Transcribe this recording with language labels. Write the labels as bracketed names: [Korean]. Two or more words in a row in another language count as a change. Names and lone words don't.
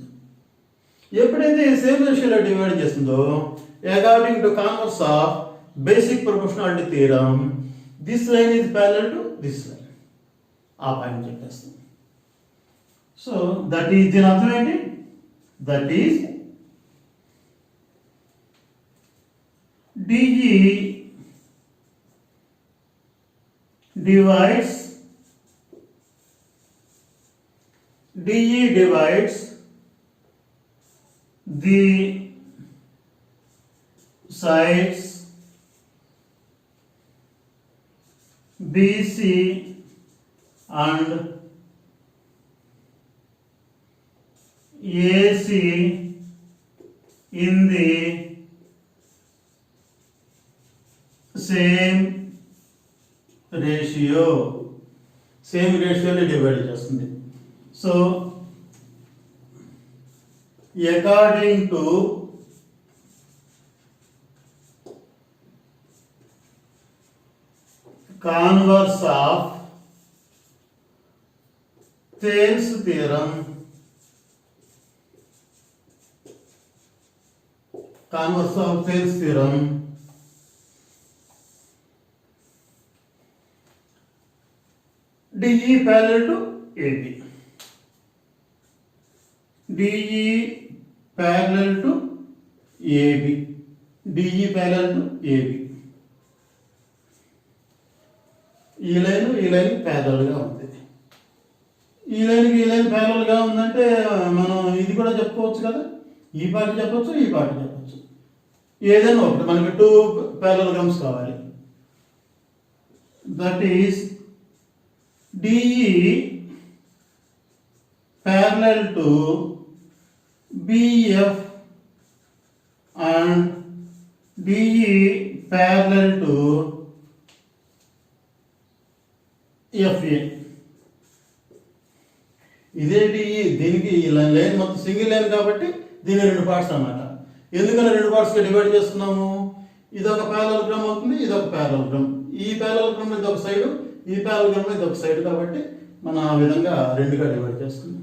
[English] ఎప్పుడైతే same ratiolo divide చేస్తుందో, according to converse of basic proportionality theorem, this line is parallel to this line. [Telugu] ఆ పాయింట్ చెప్పేస్తుంది. [English] so that is, [Telugu] దీని అర్థం ఏంటి? [English] that is DE divides the sides BC and AC in the same ratio, same ratiolo divide చేస్తుంది. so according to converse of Thales theorem, converse of Thales theorem, DE parallel to AB. DE parallel to AB. DE parallel to AB. [Telugu] ఈ [English] line parallelga [Telugu] ఉంది. ఈ [English] line parallelga [Telugu] ఉందంటే మనం ఇది కూడా చెప్పుకోవచ్చు కదా. ఈ పార్ట్ చెప్పచ్చు, ఈ పార్ట్ చెప్పచ్చు, ఏదైనా ఒకటి. మనకి 2 ప్యారలల్గ్రామ్స్ కావాలి. [English] that is DE parallel to BF and DE parallel to FA. [Telugu] ఇదే DE, దీనికి ఈ లైన్ మొత్తం [English] single line [Telugu] కాబట్టి దీని 2 పార్ట్స్ అన్నమాట. ఎందుకని 2 [English] partsga divide [Telugu] చేస్తున్నాము? ఇదొక ప్యారలలోగ్రామ్ అవుతుంది, ఇదొక ప్యారలలోగ్రామ్. ఈ ప్యారలలోగ్రామ్ ఇదొక సైడ్, ఈ ప్యారలలోగ్రామ్ ఇదొక సైడ్ కాబట్టి మనం ఆ విధంగా 2గా డివైడ్ చేస్తున్నాం.